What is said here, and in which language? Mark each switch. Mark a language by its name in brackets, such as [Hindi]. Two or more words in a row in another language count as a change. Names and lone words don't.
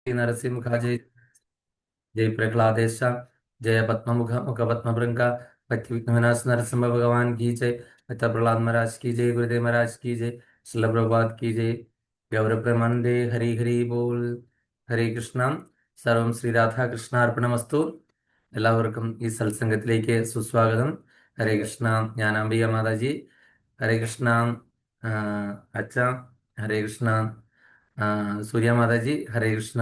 [Sanskrit] नरसिंह जय जय प्रहलादेश जय पद्ममुख मुख पद्मभृंग पति विघ्नविनाश [Hindi] नरसिंह भगवान की जय। पिता प्रहलाद महाराज की जय। गुरुदेव महाराज की जय। श्रील प्रभुपाद की जय। [Bangla] गौर ब्रह्मांडे हरि हरि बोल। [Sanskrit] ഹരേ കൃഷ്ണ. സർവം ശ്രീ രാധാകൃഷ്ണാർപ്പണമസ്തു. [Malayalam] എല്ലാവർക്കും ഈ സത്സംഗത്തിലേക്ക് സുസ്വാഗതം. [Sanskrit] ഹരേ കൃഷ്ണ. [Malayalam] ഞാൻ അംബിക മാതാജി. [Sanskrit] ഹരേ കൃഷ്ണ. [Malayalam] ആ, അച്ഛ. [Sanskrit] ഹരേ കൃഷ്ണ. [Malayalam] സൂര്യ മാതാജി. [Sanskrit] ഹരേ കൃഷ്ണ.